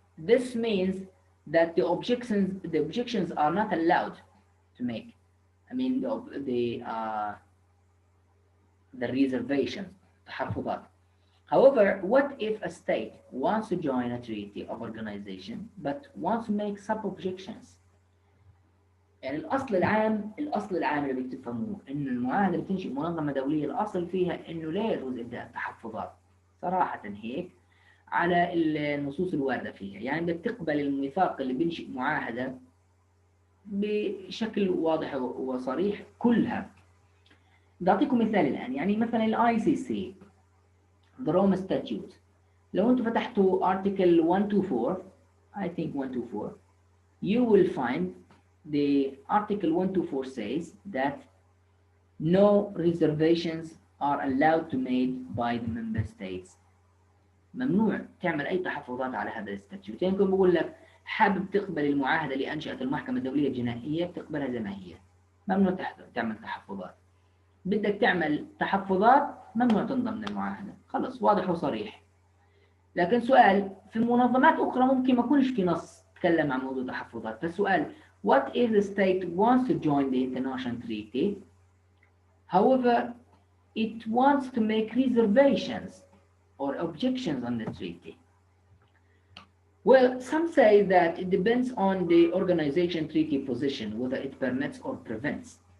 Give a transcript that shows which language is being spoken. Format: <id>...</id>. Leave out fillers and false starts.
<en>This means that the objections are not allowed to make. I mean the reservations, تحفظات. However, what if a state wants to join a treaty of organization but wants to make sub-objections?</en> <ar>يعني الأصل العام اللي بتفهموه إنه المعاهدة اللي بتنشئ منظمة دولية الأصل فيها إنه لا يجوز إبداء التحفظات صراحة هيك على النصوص الواردة فيها. يعني بدك تقبل الميثاق اللي بينشئ معاهدة بشكل واضح وصريح كلها. بعطيكم مثال الآن، يعني مثلا ال</ar> <en>ICC the Rome Statute،</en> <ar>لو أنتم فتحتوا</ar> <en>article 124 I think 124 you will find the article 124 says that no reservations are allowed to made by the member states.</en> <ar>ممنوع تعمل أي تحفظات على هذا الستاتيوت. يعني يمكن بقول لك حابب تقبل المعاهدة اللي أنشأت المحكمة الدولية الجنائية بتقبلها زي ما هي، ممنوع تعمل تحفظات. بدك تعمل تحفظات ممنوع تنضم للمعاهدة، خلص واضح وصريح. لكن سؤال، في منظمات أخرى ممكن ما يكونش في نص تكلم عن موضوع تحفظات.</ar> <en>فالسؤال what if the state wants to join the international treaty however it wants to make reservations or objections on the treaty? Well, some say that it depends on the organization treaty position whether it permits or prevents.</en>